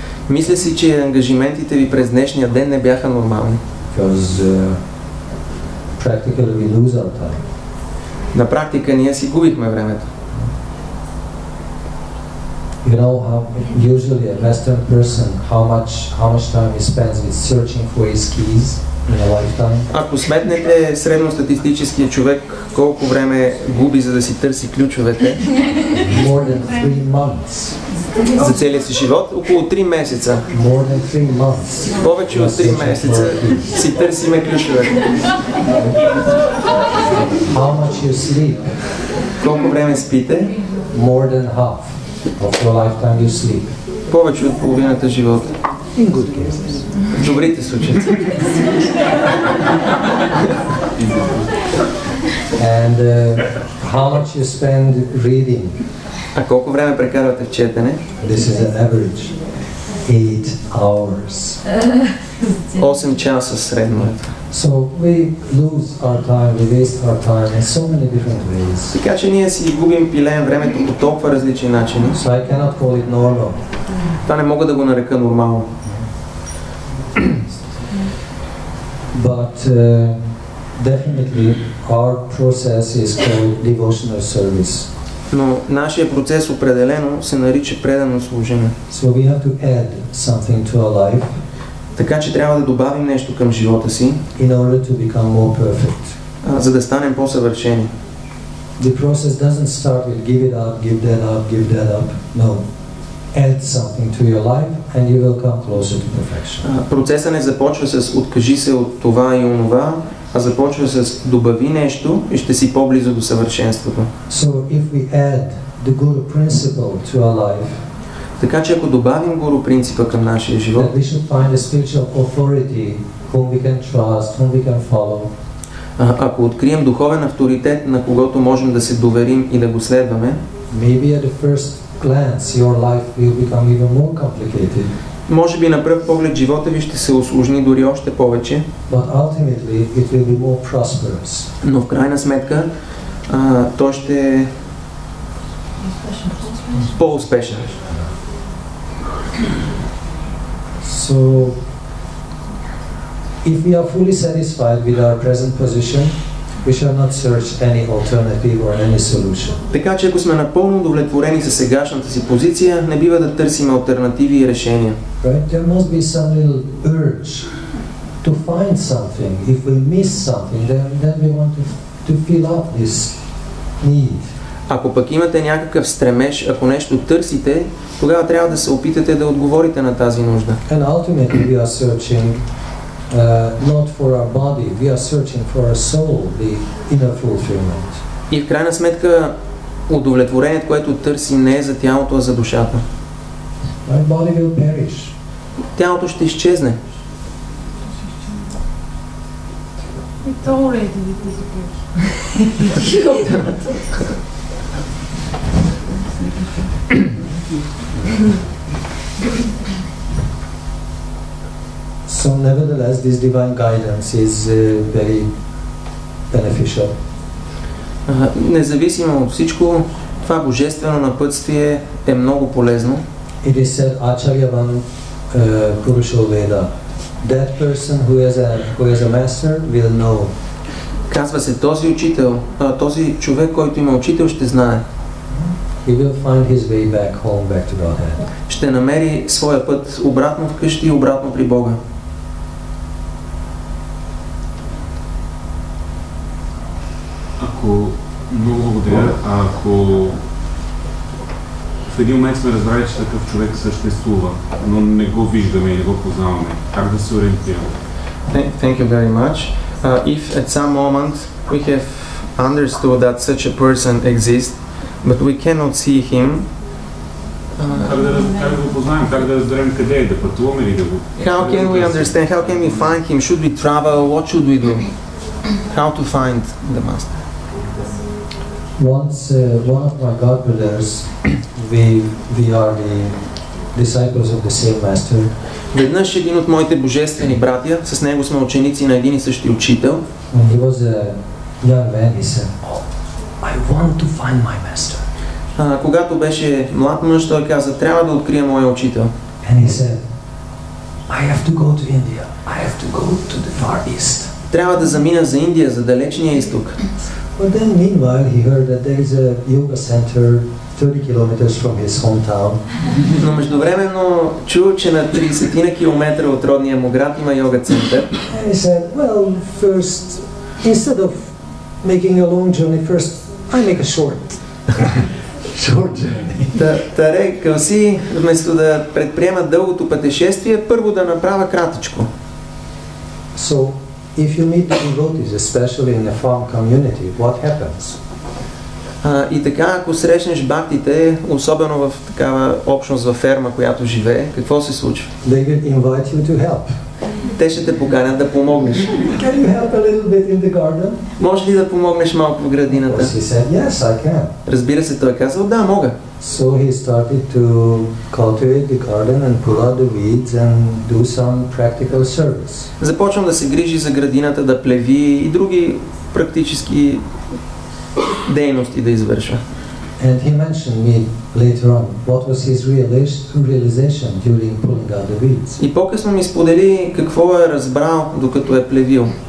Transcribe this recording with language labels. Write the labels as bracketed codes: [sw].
[bg] Мисля си, че ангажиментите ви през днешния ден не бяха нормални. [en] Because practically we lose our time. [bg] На практика ние си губихме времето. [en] You know how usually a Western person, how much time he spends with searching for his keys in a lifetime? [bg] Ако сметнете средностатистическия човек колко време губи за да си търси ключовете [en] More than 3 months. [bg] за целия си живот, около 3 месеца. [en] More than 3 months. [bg] Повече от 3 месеца си търсиме ключовете. [en] How much you sleep? [bg] Колко време спите? [en] More than half of your lifetime you sleep. [bg] Повече от половината живота. [en] In good cases. [bg] В добрите случаи. [en] And how much you spend reading? [bg] А колко време прекарвате в четене? [en] This is an average. 8 hours. [bg] 8 часа средно. [en] So we lose our time, we waste our time in so many different ways. [bg] Така че ние си губим пилеем времето по толкова различни начини. [en] So I cannot call it normal. [bg] Това не мога да го нарека нормално. [en] But definitely our process is called devotional service. [bg] Но нашия процес определено се нарича предано служение. [en] So we have to add something to our life. [bg] Така че трябва да добавим нещо към живота си, [en] in order to become more perfect. [bg] За да станем по-съвършени. [en] The process doesn't start with give it up, give that up, give that up. No. Add something to your life and you will come closer to perfection. [bg] Процесът не започва с откажи се от това и онова, а започва с добави нещо и ще си по-близо до съвършенството. [en] So if we add the guru principle to our life, [bg] така че ако добавим гуру принципа към нашия живот, [en] that we should find a spiritual authority whom we can trust, whom we can follow. [bg] Ако открием духовен авторитет, на когото можем да се доверим и да го следваме, [en] maybe at the first glance your life will become even more complicated. [bg] Може би на пръв поглед живота ви ще се усложни дори още повече. [en] But ultimately it will be more prosperous. [bg] Но в крайна сметка той ще е по-успешен. [en] So, if we are fully satisfied with our present position, we shall not search any alternative or any solution. [bg] Така че ако сме напълно удовлетворени със сегашната си позиция, не бива да търсим алтернативи и решения. [en] Right? There must be some little urge to find something. If we miss something, then we want to fill up this need. [bg] Ако пък имате някакъв стремеж, ако нещо търсите, тогава трябва да се опитате да отговорите на тази нужда. [en] And ultimately we are searching not for our body, we are searching for our soul, the inner fulfillment. [bg] И в крайна сметка удовлетворението, което търсим, не е за тялото, а за душата. [en] Our body will perish. [bg] Тялото ще изчезне. [en] It's already disappeared. So nevertheless, this divine guidance is very beneficial. [bg] Независимо от всичко, това божествено напътствие е много полезно. [en] It is said [sa] Acharyavan Purusho Veda. [en] That person who has a master will know. [bg] Казва се, този учител, този човек, който има учител, ще знае. [en] He will find his way back home, back to Godhead. [bg] Ще намери своя път обратно вкъщи и обратно при Бога. Много благодаря. Ако в един момент сме разбрали, че такъв човек съществува, но не го виждаме и не го познаваме. Как да се ориентираме? [en] Thank you very much. If at some moment we have understood that such a person exists, but we cannot see him, [bg] как да го познаем, как да разберем къде е, да пътуваме или да го... [en] how can we understand, how can we find him? Should we travel? What should we do? How to find the master? Once one of my godbrothers, we are the disciples of the same master. [bg] Веднъж един от моите божествени братя, с него сме ученици на един и същи учител. [en] When he was a young man, he said, "Oh, I want to find my master." [bg] Когато беше млад мъж, той каза, трябва да открия моя учител. [en] And he said, "I have to go to India. I have to go to the Far East." [bg] Трябва да замина за Индия, за далечния изток. [en] But then meanwhile, he heard that there is a yoga center 30 kilometers from his hometown. [bg] Но междувременно чу, че на 30 километра от родния му град има йога център. [en] And he said, "Well, first, instead of making a long journey, first I make a short journey." [bg] Та рекал си, вместо да предприема дългото пътешествие, първо да направя кратичко. [en] So, if you meet the devotees, especially in a farm community, what happens? [bg] И така, ако срещнеш бхактите, особено в такава общност във ферма, която живее, какво се случва? [en] They will invite you to help. [bg] Те ще те поканят да помогнеш. [en] Can you help a little bit in the garden? [bg] Може ли да помогнеш малко в градината? [en] He said, "Yes, I can." [bg] Разбира се, той казал, да, мога. [en] So he started to cultivate the garden and pull out the weeds and do some practical service. [bg] Започвам да се грижи за градината, да плеви и други практически дейности да извършва. [en] And he mentioned me later on what was his realization during pulling out the weeds. [bg] И по-късно ми сподели какво е разбрал докато е плевил.